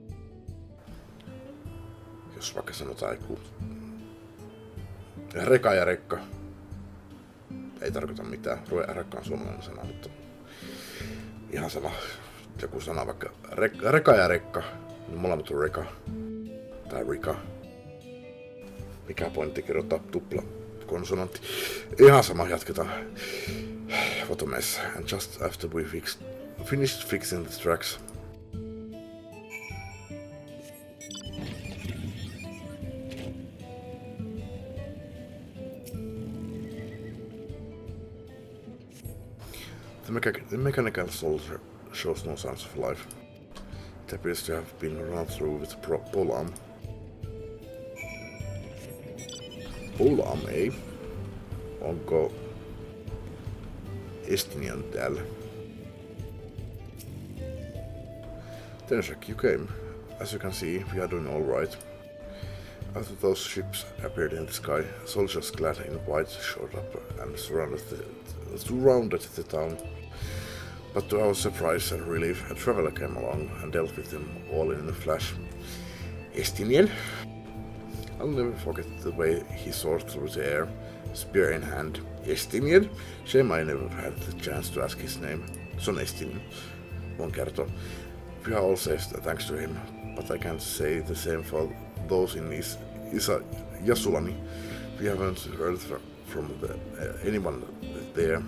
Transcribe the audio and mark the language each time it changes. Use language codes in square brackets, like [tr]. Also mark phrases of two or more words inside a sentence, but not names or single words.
[fi] Jos vaikka sanotaan joku reka ja rekka, ei tarkoita mitään. Rekka on suomalainen sana, mutta ihan sama. Joku sana vaikka reka ja rekka, niin molemmat on reka tai rika. Mikä pointti kirjoittaa tupla konsonantti? Ihan sama, jatketaan. [en] What a mess. And just after we finished fixing the tracks, the mechanical soldier shows no signs of life. It appears to have been run through with a pole arm. Pole arm, [fi] ei. Onko Estinian täällä? [en] Tenshak, you came. As you can see, we are doing all right. After those ships appeared in the sky, soldiers clad in white showed up and surrounded the town. But to our surprise and relief, a traveler came along and dealt with them all in a flash. Estinian? I'll never forget the way he soared through the air, spear in hand. Estinian? Shame I never had the chance to ask his name. [fi] Se on Estinian, voin kertoa. [en] We are all safe thanks to him, but I can't say the same for those in Yasulani. We haven't heard from anyone there.